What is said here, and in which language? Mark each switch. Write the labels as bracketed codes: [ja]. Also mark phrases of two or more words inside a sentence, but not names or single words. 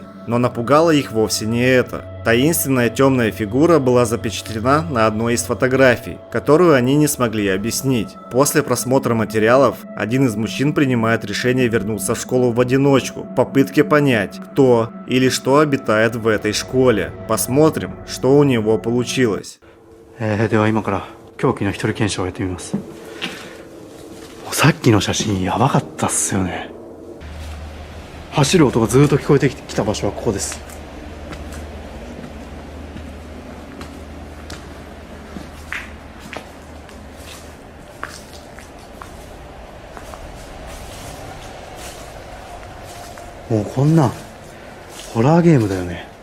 [ru] Но напугало их вовсе не это. Таинственная темная фигура была запечатлена на одной из фотографий, которую они не смогли объяснить. После просмотра материалов, один из мужчин принимает решение вернуться в школу в одиночку, в попытке понять, кто или что обитает в этой школе. Посмотрим, что у него получилось. [ja] では今から凶器の一人検証をやってみます。さっきの写真やばかったっすよね。走る音がずっと聞こえてきた場所はここです。もうこんなんホラーゲームだよね。